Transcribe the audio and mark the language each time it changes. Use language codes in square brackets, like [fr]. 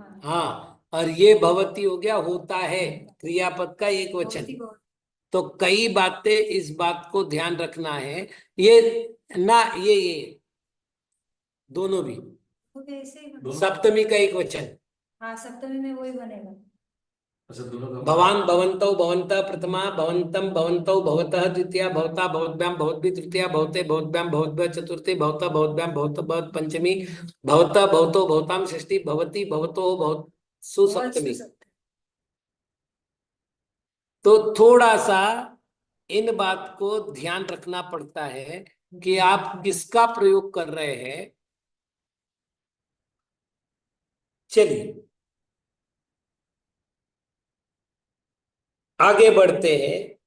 [hi] हाँ, और ये भवती हो गया होता है, क्रियापद का एक वचन। तो कई बातें, इस बात को ध्यान रखना है, ये ना, ये दोनों भी सप्तमी का एक वचन। हाँ, सप्तमी में वही बनेगा। अच्छा, दोनों का [sa] भवान भवन्तौ भवन्तः प्रथमा, भवन्तं भवन्तौ भवतः द्वितीया, भवता भवद्भ्यां भवद्भिः तृतीया, भवते भवद्भ्यां भवद्भ्यः चतुर्थी, भवतः भवद्भ्यां भवतः भवत् पंचमी, भवतः भवतो भवतां षष्ठी, भवति भवतो भवत्सु सप्तमी। [hi] तो थोड़ा सा इन बात को ध्यान रखना पड़ता है कि आप किसका प्रयोग कर रहे हैं। चलिए आगे बढ़ते हैं।